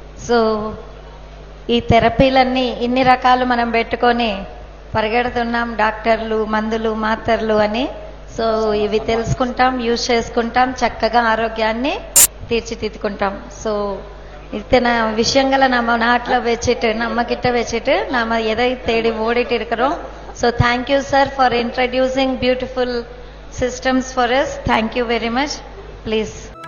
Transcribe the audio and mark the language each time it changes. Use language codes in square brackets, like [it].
[te] So ఈ థెరపీలన్నీ ఇన్ని రకాలు మనం పెట్టుకొని పరిగెడుతున్నాం, డాక్టర్లు, మందులు, మాత్రలు అని. సో ఇవి తెలుసుకుంటాం, యూజ్ చేసుకుంటాం, చక్కగా ఆరోగ్యాన్ని తీర్చిదిద్దుకుంటాం. [ta] సో இத்தனை விஷயங்களை நம்ம நாட்டில் வச்சுட்டு, நம்ம கிட்ட வச்சுட்டு நாம எதை தேடி ஓடிட்டு இருக்கிறோம். [en] So thank you, sir, for introducing beautiful systems for us. Thank you very much. Please.